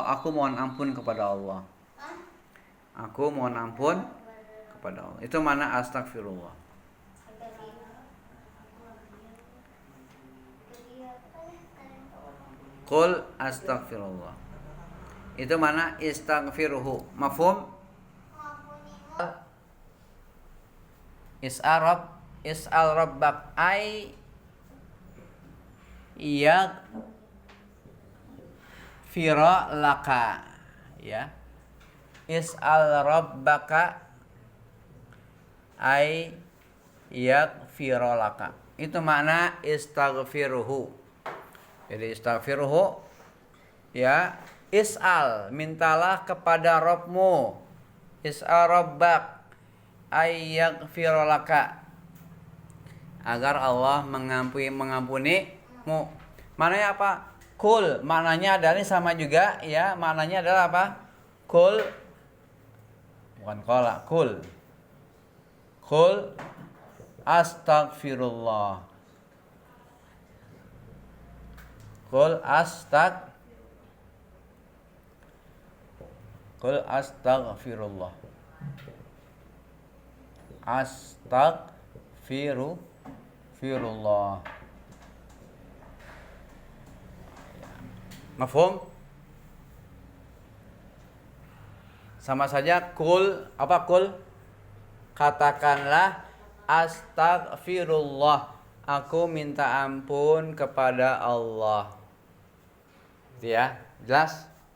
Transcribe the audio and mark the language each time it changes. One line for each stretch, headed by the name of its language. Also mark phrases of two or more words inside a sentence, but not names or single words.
Indonesian: Aku mohon ampun kepada Allah. Aku mohon ampun kepada Allah. Itu mana astaghfirullah.
Arabic: قل أستغفر الله.
Indonesian: Itu mana istaghfiruhu. Mafhum?
Arabic: اسأل ربك أن يغفر لك.
Indonesian: Ya.
Arabic: اسأل ربك أن يغفر لك.
Indonesian: Itu makna istaghfiruhu. Jadi istaghfiruhu ya, is'al, mintalah kepada Rabbmu.
Arabic: اسأل ربك أن يغفر لك,
Indonesian: agar Allah mengampunimu. Maknanya apa? Kul, maknanya adalah sama juga ya, maknanya adalah apa? Kul, bukan kola, kul.
Arabic: قل أستغفر الله. قل أستغفر الله.
Indonesian: Astaghfirullah. Mafhum? Sama saja kul, apa kul? Katakanlah astaghfirullah. Aku minta ampun kepada Allah. Itu ya, jelas?